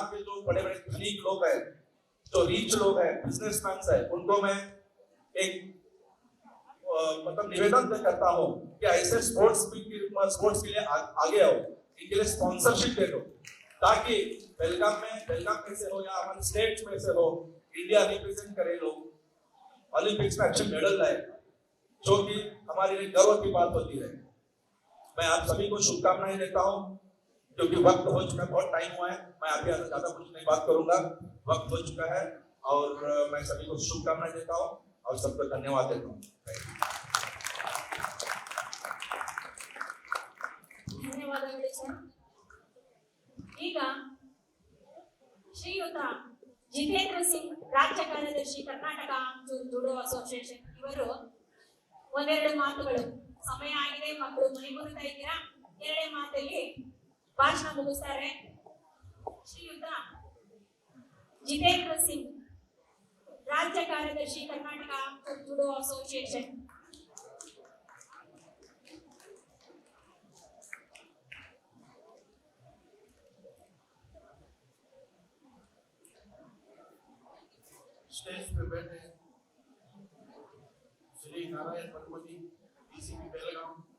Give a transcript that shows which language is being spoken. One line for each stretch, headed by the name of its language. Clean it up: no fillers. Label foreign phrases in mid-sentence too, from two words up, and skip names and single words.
Hindi: के जो बड़े बड़े धनिक लोग हैं, जो रिच लोग हैं, बिजनेसमैन है, उनको मैं एक मतलब निवेदन करता हूँ कि ऐसे स्पोर्ट्स के लिए आगे आओ, इनके लिए स्पॉन्सरशिप दे दो, ताकि बेलगाम में से हो या हमारे स्टेट में से हो, इंडिया रिप्रेजेंट करे लोग, ओलंपिक्स में अच्छे मेडल लाए, जो कि हमारे लिए गर्व की बात होती है। मैं आप सभी को शुभकामनाएं देता हूँ, क्योंकि वक्त हो चुका है, बहुत टाइम हुआ है, मैं आगे ज्यादा कुछ नहीं बात करूंगा, वक्त हो चुका है, और मैं सभी को शुभकामनाएं देता हूँ और सबको धन्यवाद देता हूँ।
Kannada: ಧನ್ಯವಾದಗಳು ಸರ್. ಈಗ ಶ್ರೀಯುತ ಜಿತೇಂದ್ರ ಸಿಂಗ್, ರಾಜ್ಯ ಕಾರ್ಯದರ್ಶಿ, ಕರ್ನಾಟಕ ಜೂಡೋ ಅಸೋಸಿಯೇಷನ್, ಇವರು ಒಂದೆರಡು ಮಾತುಗಳು, ಸಮಯ ಆಗಿದೆ, ಮಕ್ಕಳು ಮನೆಗುರುತಾ ಇದ್ದೀರಾ, ಎರಡೇ ಮಾತಲ್ಲಿ ಭಾಷಣ ಮುಗಿಸ್ತಾರೆ. ಶ್ರೀಯುತ ಜಿತೇಂದ್ರ ಸಿಂಗ್, ರಾಜ್ಯ ಕಾರ್ಯದರ್ಶಿ, ಕರ್ನಾಟಕ ಜೂಡೋ ಅಸೋಸಿಯೇಷನ್.
Hindi: स्टेज पे बैठे श्री नारायण पनमती, डीसीपी बेलगाम,